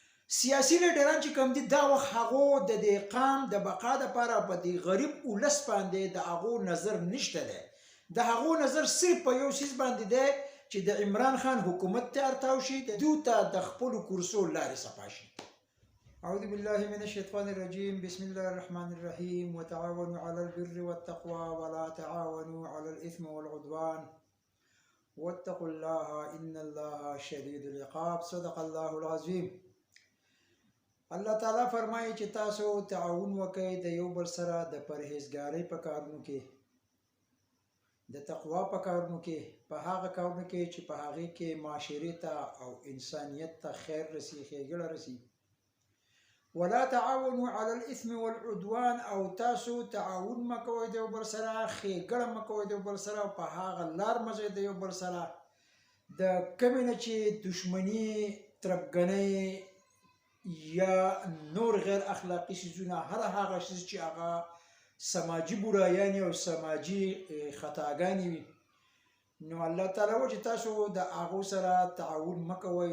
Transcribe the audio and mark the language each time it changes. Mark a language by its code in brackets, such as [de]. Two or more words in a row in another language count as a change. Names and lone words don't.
[ps] سیاسي لیډران چې کوم دي دا وخت هغو د دې قام د بقا دپاره په دې غریب ولس باندې د هغو نظر نشته دی. د هغو نظر صرف په یو څیز باندې دی چې د عمران خان حکومت ته ارتاو شي، دوی ته د خپلو کرسو لارې صفا شي. [ar] اعوذ بالله من الشیطان الرجیم. بسم الله الرحمن الرحیم. وتعاونوا على البر والتقوى ولا تعاونوا على الاثم والعدوان واتقوا الله ان الله شدید العقاب. صدق الله العظیم. [ps] الله تعالی فرمایي چې تاسو تعاون وکړئ د یو بل سره د پرهیزګارۍ په کارونو کې، د تقوا په کارونو کې، په هغه کارونو کې چې په هغې کې معاشرې ته او انسانیت ته خیر رسي، ښېګړه رسي. [ar] ولا تعاونوا على الاثم والعدوان، [ps] او تاسو تعاون مه کوئ د یو بل سره، ښېګړه مه کوئ د یو بل سره، په هغه لار مه ځئ د یو بل سره د کومې نه چې دښمني، تربګنۍ یا نور غیر اخلاقی څیزونه، هر هغه څیز چې هغه سماجي برایانې او سماجي خطاګانې وي، نو الله تعالی وایي چې تاسو د هغو سره تعاون مه کوئ.